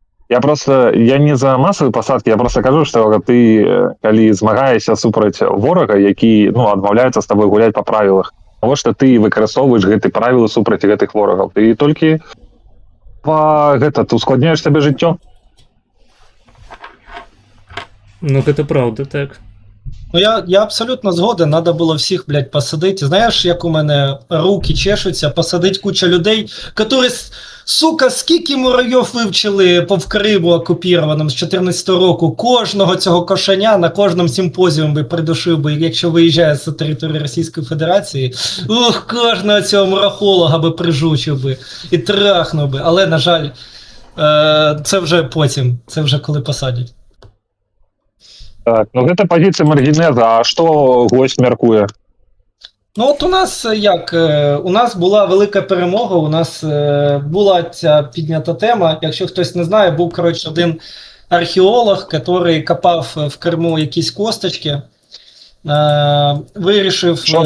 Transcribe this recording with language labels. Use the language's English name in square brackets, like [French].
[Belarusian] Я не за масавыя пасадкі, я просто кажу, што ты, калі змагаешся супраць ворага, які, ну, адмаўляецца з табой гуляць па правілах, того, што ты выкарыстоўваеш гэты правілы супраць гэтых ворагаў, ты толькі ускладняеш сабе жыццё. Ну, гэта правда, так. [Ukrainian] Ну, я абсолютно згоден, надо було всіх, блядь, посадити. Знаєш, як у мене руки чешуться, посадить куча людей, які, сука, скільки муравйов вивчили в Криму окупірованому з 14 року, кожного цього кошеня на кожному симпозіумі би придушив би, якщо виїжджає з території Російської Федерації, кожного цього мурахолога би прижучив би і трахнув би. Але, на жаль, це вже потім, це вже коли посадять. [Belarusian] Так, ну гэта пазіцыя Маргінеза, а што госць мяркуе? [Ukrainian] Ну от у нас як, у нас була велика перемога, у нас була ця піднята тема, якщо хтось не знає, був, коротше, один археолог, який копав в Криму якісь косточки, вирішив...